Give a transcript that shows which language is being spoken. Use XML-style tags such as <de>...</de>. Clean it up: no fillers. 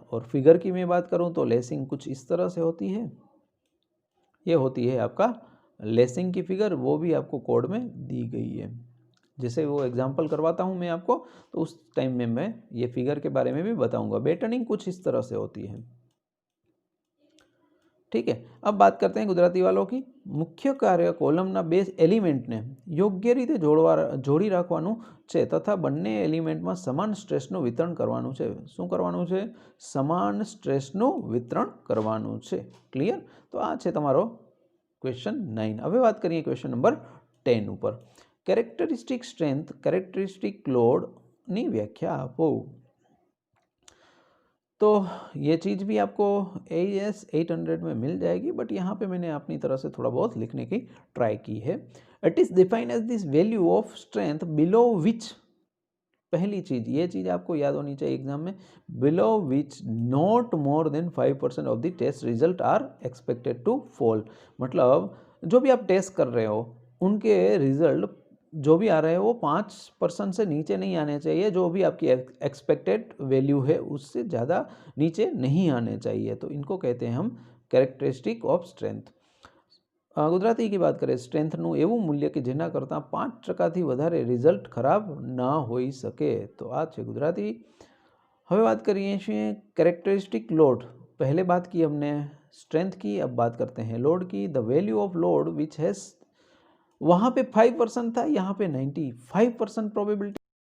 <hi>और फिगर की मैं बात करूं तो लेसिंग कुछ इस तरह से होती है, ये होती है आपका लेसिंग की फिगर, वो भी आपको कोड में दी गई है। जैसे वो एग्जांपल करवाता हूं मैं आपको, तो उस टाइम में मैं ये फिगर के बारे में भी बताऊंगा। बैटनिंग कुछ इस तरह से होती है, ठीक है। अब बात करते हैं गुजराती वालों की। मुख्य कार्य</hi> <gu>કોલમના બે એલિમેન્ટને યોગ્ય રીતે જોડી રાખવાનું છે તથા બંને એલિમેન્ટમાં સમાન સ્ટ્રેસનું વિતરણ કરવાનું છે। શું કરવાનું છે? સમાન સ્ટ્રેસનું વિતરણ કરવાનું છે। ક્લિયર? તો આ છે તમારો ક્વેશ્ચન 9। હવે વાત કરીએ ક્વેશ્ચન નંબર 10 ઉપર। કેરેક્ટરિસ્ટિક સ્ટ્રેન્થ, કેરેક્ટરિસ્ટિક લોડની વ્યાખ્યા આપો।</gu> <hi>तो ये चीज़ भी आपको AES 800 में मिल जाएगी, बट यहाँ पे मैंने अपनी तरह से थोड़ा बहुत लिखने की ट्राई की है।</hi> <en>it is defined as this value of strength below which,</en> <hi>पहली चीज़ ये चीज़ आपको याद होनी चाहिए एग्जाम में,</hi> <en>Below which not more than 5% of the test result are expected to fall.</en> <hi>मतलब जो भी आप टेस्ट कर रहे हो उनके रिजल्ट जो भी आ रहे हैं वो 5% से नीचे नहीं आने चाहिए। जो भी आपकी एक्सपेक्टेड वैल्यू है उससे ज़्यादा नीचे नहीं आने चाहिए। तो इनको कहते हैं हम कैरेक्टरिस्टिक ऑफ स्ट्रेंथ। गुजराती की बात करें,</hi> <gu>स्ट्रेंथનું એવું મૂલ્ય કે જેના કરતાં 5% વધારે રિઝલ્ટ ખરાબ ના હોઈ શકે। તો આ છે ગુજરાતી। હવે વાત કરીએ છીએ कैरेक्टरिस्टिक लोड।</gu> <hi>पहले बात की हमने स्ट्रेंथ की, अब बात करते हैं लोड की।</hi> <en>the value of load which has,</en> <hi>वहाँ पे 5% था, यहाँ पे 95% प्रोबेबिलिटी</hi>